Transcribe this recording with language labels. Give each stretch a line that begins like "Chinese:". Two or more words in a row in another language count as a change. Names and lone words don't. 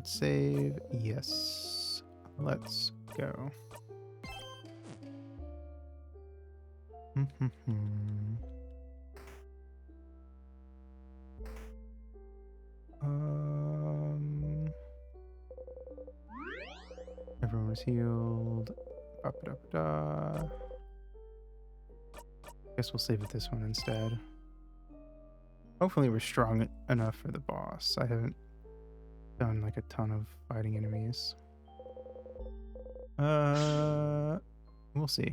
English: Save. Yes. Let's go. Everyone was healed. Ba-ba-da-ba-da. Guess we'll save it this one instead. Hopefully we're strong enough for the boss. I haven't done like a ton of fighting enemies. We'll see.